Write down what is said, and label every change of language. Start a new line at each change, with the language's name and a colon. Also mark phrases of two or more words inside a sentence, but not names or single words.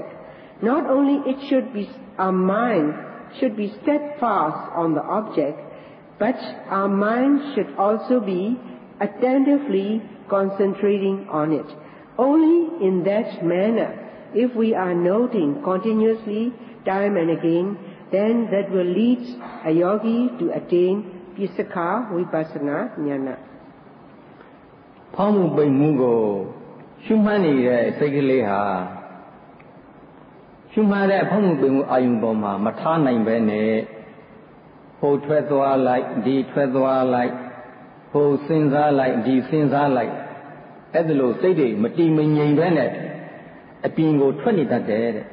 English: Not only our mind should be steadfast on the object, but our mind should also be attentively concentrating on it. Only in that manner, if we are noting continuously, time and again, then that will lead a yogi to attain psaka vipassana jnana.
Burmese: ဖောင်းမှုပိန်မှုကိုရှုမှတ်နေတဲ့စိတ်ကလေးဟာရှုမှတ်တဲ့ဖောင်းမှုပိန်မှုအာယုံပေါ်မှာမထားနိုင်ပဲနဲ့ဟိုထွက်သွားလိုက်ဒီထွက်သွားလိုက်ဟိုစဉ်းစားလိုက်ဒီစဉ်းစားလိုက်အဲ့ဒါလို့စိတ်တွေမတည်မငြိမ်ပဲနဲ့အပြင်ကိုထွက်နေတတ်တယ်တဲ့